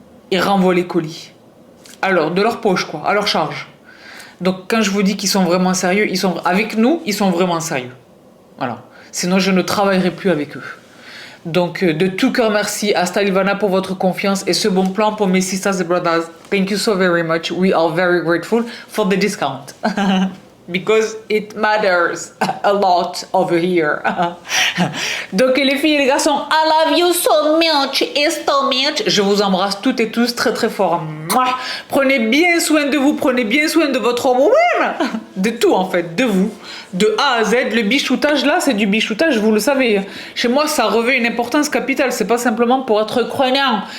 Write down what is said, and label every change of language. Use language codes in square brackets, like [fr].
[fr] Ils renvoient les colis. Alors, de leur poche, quoi, à leur charge. Donc, quand je vous dis qu'ils sont vraiment sérieux, avec nous, ils sont vraiment sérieux. Voilà. Sinon, je ne travaillerai plus avec eux. Donc, de tout cœur, merci à Stylevana pour votre confiance et ce bon plan pour mes [en] sisters and brothers. Thank you so very much. We are very grateful for the discount. Because it matters a lot over here. [fr] Donc les filles et les garçons, [en] I love you so much, it's so much. [fr] Je vous embrasse toutes et tous très très fort. Mouah. Prenez bien soin de vous, prenez bien soin de votre woman. De tout en fait, de vous. De A à Z, le bichoutage là, c'est du bichoutage, vous le savez. Chez moi, ça revêt une importance capitale. C'est pas simplement pour être croyant.